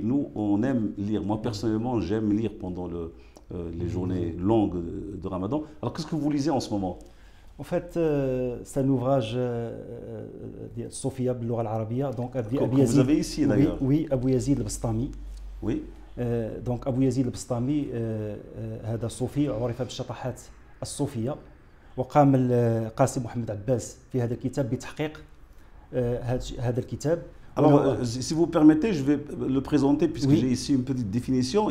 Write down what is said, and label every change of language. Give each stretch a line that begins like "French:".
French: Nous, on aime lire. Moi, personnellement, j'aime lire pendant les journées longues de Ramadan. Alors, qu'est-ce que vous lisez en ce moment? En fait, c'est un ouvrage de Sophia
Arabic: باللغة العربية.
French: Donc, vous avez ici d'ailleurs. Oui, Abou Yazid al-Bastami. Oui.
Arabic: Donc, Abou Yazid al-Bastami, هذا الصوفي عرف بالشطحات الصوفية. وقام القاسم محمد عباس في هذا الكتاب بتحقيق هذا الكتاب.
French: Alors, si vous permettez, je vais le présenter puisque j'ai ici une petite définition.